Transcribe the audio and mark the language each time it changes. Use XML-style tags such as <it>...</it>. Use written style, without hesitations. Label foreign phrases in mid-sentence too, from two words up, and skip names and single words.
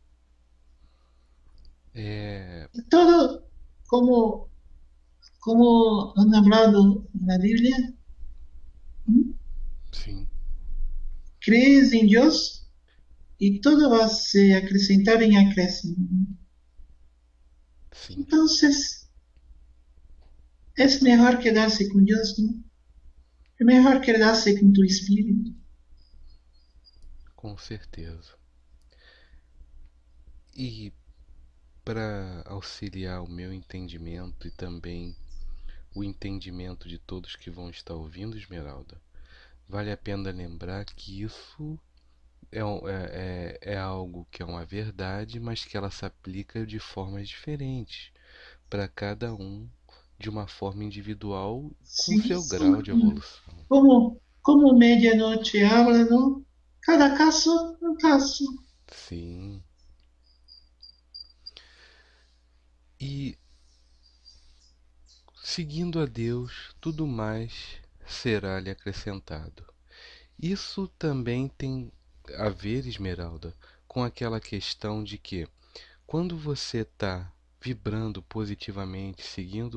<pt>É,</pt> <es>Todo como, como han hablado en la Biblia, ¿no?</es> <pt>sim,</pt> <es>Crees en Dios y todo va a se acrecentar en acréscimo.</es> <pt>sim,</pt> <es>Entonces, es mejor quedarse con Dios, ¿no? Es mejor quedarse con tu espíritu.</es> <pt>com certeza. E para auxiliar o meu entendimento e também o entendimento de todos que vão estar ouvindo, Esmeralda, vale a pena lembrar que isso é algo que é uma verdade, mas que ela se aplica de formas diferentes para cada um, de uma forma individual, com</pt> <es>Sí,</es> <pt>seu grau</pt> <es>sí.</es> <pt>de evolução.</pt> <es>Como medianoche habla, ¿no? Cada caso, un caso.</es> <pt>Sim. E seguindo a Deus, tudo mais será-lhe acrescentado. Isso também tem a ver, Esmeralda, com aquela questão de que quando você está vibrando positivamente, seguindo</pt>